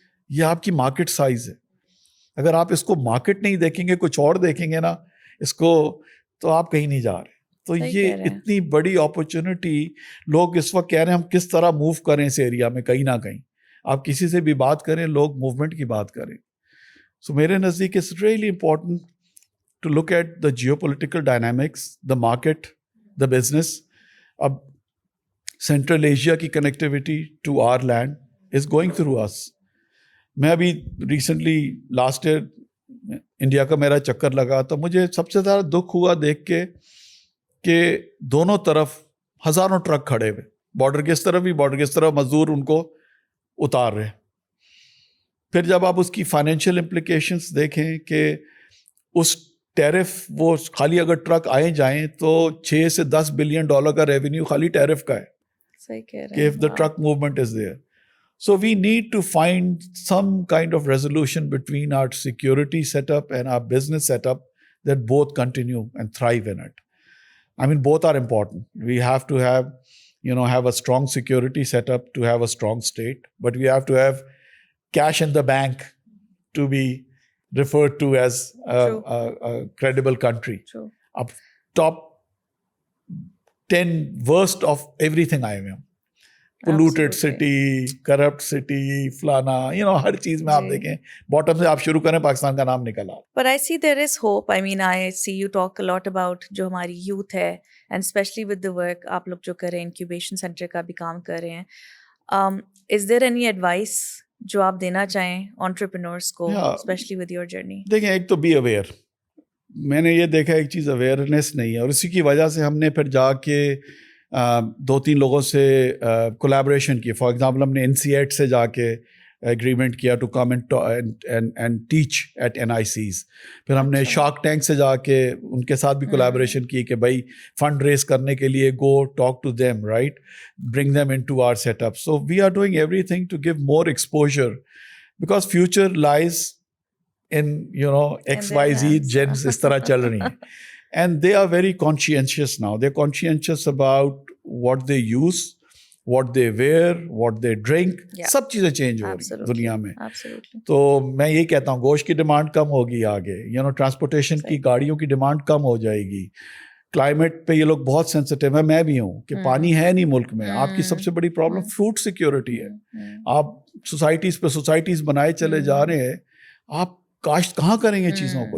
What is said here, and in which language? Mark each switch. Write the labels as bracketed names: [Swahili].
[Urdu] یہ آپ کی مارکیٹ سائز ہے. اگر آپ اس کو مارکیٹ نہیں دیکھیں گے, کچھ اور دیکھیں گے نا اس کو, تو آپ کہیں نہیں جا رہے. تو یہ اتنی بڑی اپرچونٹی, لوگ اس وقت کہہ رہے ہیں ہم کس طرح موو کریں اس ایریا میں. کہیں نہ کہیں آپ کسی سے بھی بات کریں, لوگ موومنٹ کی بات کریں. سو میرے نزدیک [English] It's really important to look at the geopolitical dynamics, the market, the business. [Urdu] اب سینٹرل ایشیا کی connectivity [English] To our land is going through us. [Urdu] میں ابھی ریسنٹلی لاسٹ ایئر انڈیا کا میرا چکر لگا, تو مجھے سب سے زیادہ دکھ ہوا دیکھ کے کہ دونوں طرف ہزاروں ٹرک کھڑے ہوئے, بارڈر کے اس طرف بھی, بارڈر کے اس طرف مزدور ان کو اتار رہے. پھر جب آپ اس کی فائنینشیل امپلیکیشنس دیکھیں کہ اس ٹیرف, وہ خالی اگر ٹرک آئے جائیں تو $6 سے $10 بلین کا ریونیو خالی ٹیرف کا ہے. صحیح کہہ رہے [English] کہ if the truck movement is there. So we need to find some kind of resolution between our security setup and our business setup that both continue and thrive in it. I mean, both are important. We have to have a strong security setup to have a strong state, but we have to have cash in the bank to be referred to as a credible country. True. Up top 10 worst of everything I am. Polluted city, corrupt city, [Urdu] فلانا, ہر چیز میں آپ دیکھیں bottom سے آپ شروع کریں, پاکستان کا نام نکل آتا. [English] But I see there is hope. I mean, I see you talk a lot about [Urdu] جو ہماری youth ہے, [English] and especially with the work [Urdu] آپ لوگ جو کر رہے ہیں, [English] incubation center [Urdu] کا بھی کام کر رہے ہیں. [English] Is there any advice [Urdu] جو آپ دینا چاہیں [English] entrepreneurs کو, especially with your journey? [Urdu] دیکھیں, ایک تو [English] be aware. [Urdu] میں نے یہ دیکھا ایک چیز اویئرنیس نہیں ہے, اور اسی کی وجہ سے ہم نے پھر جا کے 2-3 لوگوں سے کولیبریشن کی. [English] for example [Urdu] ہم نے NCERT سے جا کے ایگریمنٹ کیا [English] To come and teach at NICs. [Urdu] پھر ہم نے شارک ٹینک سے جا کے ان کے ساتھ بھی کولیبریشن کی کہ بھائی فنڈ ریز کرنے کے لیے [English] Go talk to them, right, bring them into our setup. So we are doing everything to give more exposure because future lies in XYZ [Urdu] jeans اس طرح چل رہی ہیں. [English] And they are very conscientious now. They're conscientious about what they use, what they wear, what they drink. [Urdu] سب چیزیں change ہو رہی ہیں دنیا میں. تو میں یہ کہتا ہوں گوشت کی ڈیمانڈ کم ہوگی آگے, ٹرانسپورٹیشن کی گاڑیوں کی ڈیمانڈ کم ہو جائے گی. کلائمیٹ پہ یہ لوگ بہت سینسٹیو ہے, میں بھی ہوں, کہ پانی ہے نہیں ملک میں. آپ کی سب سے بڑی پرابلم فوڈ سیکیورٹی ہے. آپ سوسائٹیز پہ سوسائٹیز بنائے چلے جا رہے ہیں, آپ کاشت کہاں کریں گے چیزوں کو.